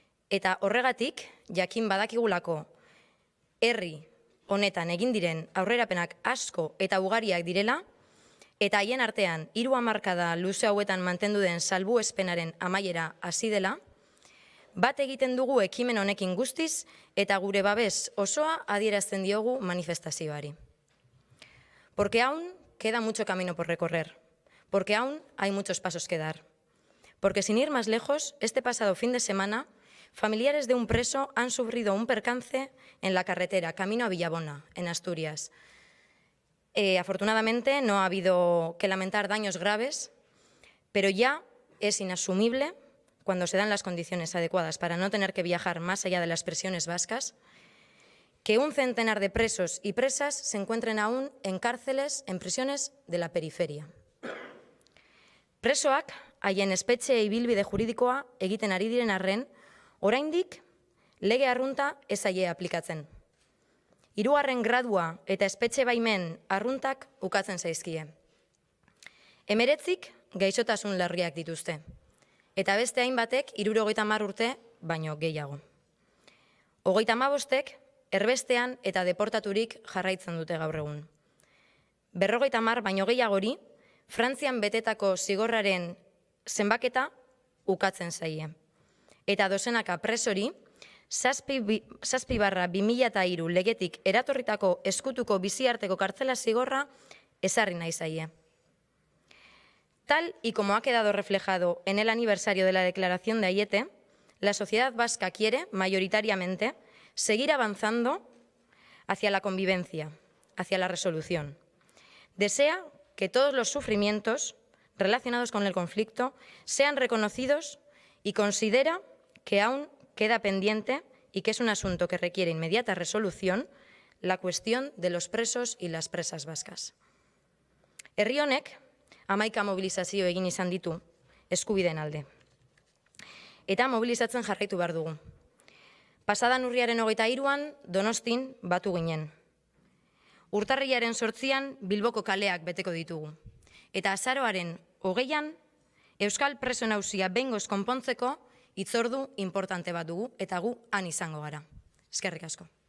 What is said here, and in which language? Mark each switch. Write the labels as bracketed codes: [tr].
[eu] Eta horregatik, jakin badakigulako herri honetan egin diren aurrerapenak asko eta ugariak direla, eta haien artean 3 hamarkada luze hauetan mantendu den salbuespenaren amaiera hasi dela, bat egiten dugu ekimen honekin guztiz eta gure babes osoa adierazten diogu manifestazioari. [es] Porque aún queda mucho camino por recorrer, porque aún hay muchos pasos que dar. Porque sin ir más lejos, este pasado fin de semana, familiares de un preso han sufrido un percance en la carretera camino a Villabona, en Asturias. Afortunadamente no ha habido que lamentar daños graves, pero ya es inasumible, cuando se dan las condiciones adecuadas para no tener que viajar más allá de las prisiones vascas, que un centenar de presos y presas se encuentren aún en cárceles, en prisiones de la periferia. [eu] Presoak, haien espetxe ibilbide juridikoa egiten ari diren arren, oraindik lege arrunta ez zaie aplikatzen. 3. gradua eta espetxe baimen arruntak ukatzen zaizkie. 19 gaixotasun larriak dituzte. Eta beste hainbatek 70 urte baino gehiago. 35ek erbestean eta deportaturik jarraitzen dute gaur egun. 50 baino gehiagori, Frantzian betetako zigorraren zenbaketa ukatzen zaie. Eta dozenaka presori, 7/2003 legetik eratorritako eskutuko biziarteko kartzela zigorra ezarri nahi zaie. [es] Tal y como ha quedado reflejado en el aniversario de la declaración de Aiete, la sociedad vasca quiere, mayoritariamente, seguir avanzando hacia la convivencia, hacia la resolución. Desea que todos los sufrimientos relacionados con el conflicto sean reconocidos y considera que aún queda pendiente y que es un asunto que requiere inmediata resolución la cuestión de los presos y las presas vascas. [eu] Herri honek 11 mobilizazio egin izan ditu eskubideen alde. Eta mobilizatzen jarraitu behar dugu. Pasadan urriaren 23an Donostin batu ginen. Urtarrilaren 8an Bilboko kaleak beteko ditugu. Eta azaroaren 20an Euskal preso nagusia behingoz konpontzeko hitzordu inportante bat dugu eta gu han izango gara. Eskerrik asko.